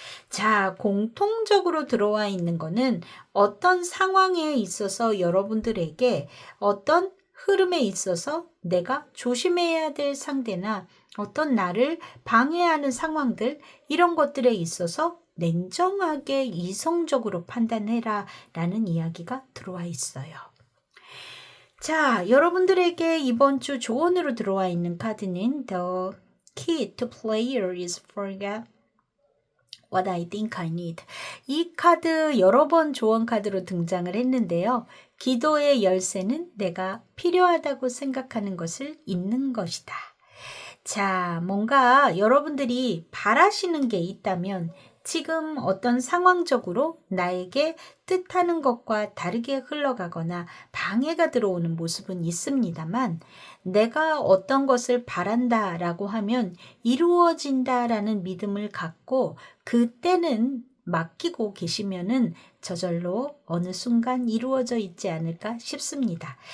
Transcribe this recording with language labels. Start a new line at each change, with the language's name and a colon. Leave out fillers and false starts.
Korean: 자, 공통적으로 들어와 있는 거는 어떤 상황에 있어서 여러분들에게 어떤 흐름에 있어서 내가 조심해야 될 상대나 어떤 나를 방해하는 상황들 이런 것들에 있어서 냉정하게 이성적으로 판단해라 라는 이야기가 들어와 있어요. 자, 여러분들에게 이번 주 조언으로 들어와 있는 카드는
English: The key to player is forget what I think I need.
Korean: 이 카드 여러 번 조언 카드로 등장을 했는데요. 기도의 열쇠는 내가 필요하다고 생각하는 것을 잊는 것이다. 자, 뭔가 여러분들이 바라시는 게 있다면 지금 어떤 상황적으로 나에게 뜻하는 것과 다르게 흘러가거나 방해가 들어오는 모습은 있습니다만 내가 어떤 것을 바란다라고 하면 이루어진다라는 믿음을 갖고 그때는 맡기고 계시면은 저절로 어느 순간 이루어져 있지 않을까 싶습니다.